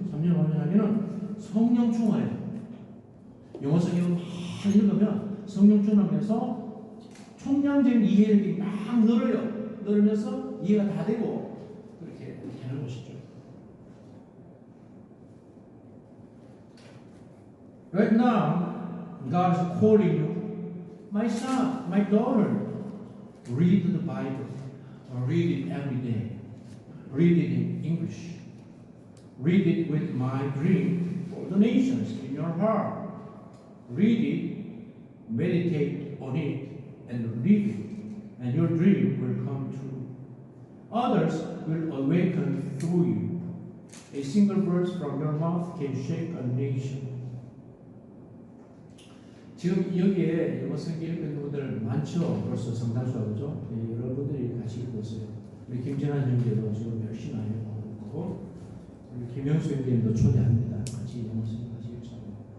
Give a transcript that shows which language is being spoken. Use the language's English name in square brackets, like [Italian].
[Korean] 3년, 5년 하면은 성령 충만해요. 영어 성경 막 읽으면 성령 충만하면서 총량적인 이해력이 막 늘어요. 늘으면서 이해가 다 되고 그렇게 되는 것이죠. [English] Right now, God is calling you, my son, my daughter, read the Bible. Read it every day. Read it in English. Read it with my dream for the nations in your heart. Read it, meditate on it, and live it, and your dream will come true. Others will awaken through you. A single verse from your mouth can shake a nation. [Korean] 지금 여기에 영어 성경 읽는 분들 많죠. 벌써 성단수가 그죠? 네, 여러분들이 같이 읽고 있어요. 우리 김진환 형제도 지금 열심히 하고 있고, 우리 김영수 형제님도 초대합니다. 같이 영어 성경 같이 읽자고.